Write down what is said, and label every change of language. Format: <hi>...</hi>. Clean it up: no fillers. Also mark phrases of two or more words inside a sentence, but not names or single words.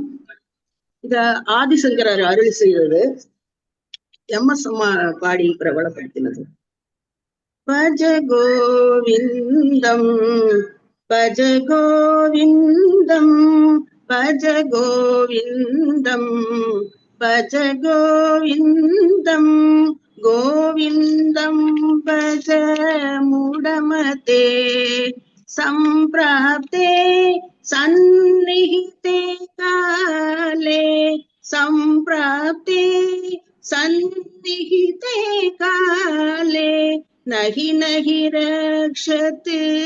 <ta>இத ஆதிசங்கரர் அருள் செய்தது, எம்.எஸ். அம்மா பாடி பிரபலப்படுத்தினது.</ta> <sa>भज गोविन्दम् भज கோவிந்தம் பஜ கோவிந்தம் भज गोविन्दम् गोविन्दम् भज मूढमते सम्प्राप्ते सन्निहिते काले सम्प्राप्ते सन्निहिते काले नहि नहि रक्षते</sa>